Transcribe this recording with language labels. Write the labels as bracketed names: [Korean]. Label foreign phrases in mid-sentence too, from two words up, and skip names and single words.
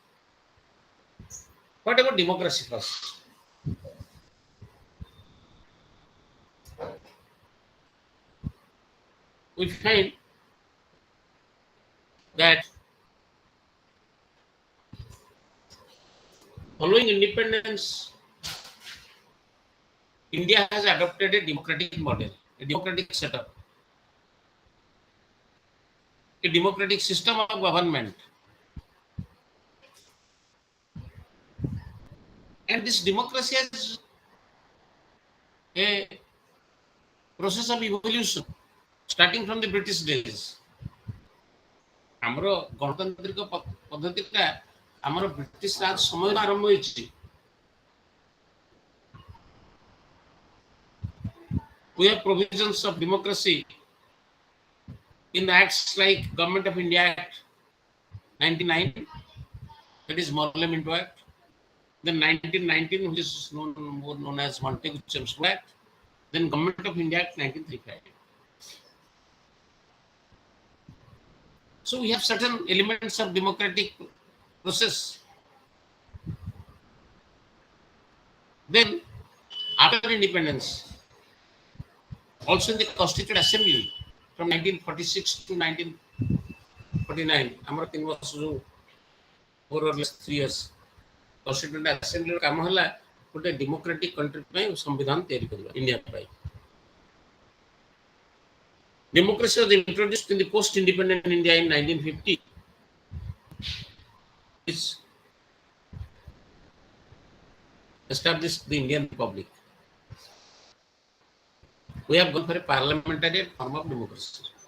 [English] What about democracy first? We find that following independence, India has adopted a democratic model, a democratic setup, a democratic system of government. And this democracy has a process of evolution starting from the British days. [Odia] ଆମର ଗଣତାନ୍ତ୍ରିକ ପଦ୍ଧତିଟା ଆମର ବ୍ରିଟିଶ ରାଜ ସମୟରୁ ଆରମ୍ଭ ହୋଇଛି. [English] We have provisions of democracy in acts like Government of India Act 99, that is Morley Minto Act, then 1919, which is more known as Montagu-Chelmsford Act, then Government of India Act 1935. So we have certain elements of democratic process. Then after independence, also in the Constituent Assembly from 1946 to 1949, [Odia] ଆମର 3 ବର୍ଷ ଯୋଉ [English] more or less 3 years, Constituent Assembly [Odia] କାମ ହେଲା ଗୋଟେ [English] democratic country [Odia] ପାଇଁ ସମ୍ବିଧାନ ତିଆରି କରିବା India ପାଇଁ. [English] Democracy was introduced in the post-independent India in 1950. Which established the Indian Republic. We have gone for a parliamentary form of democracy.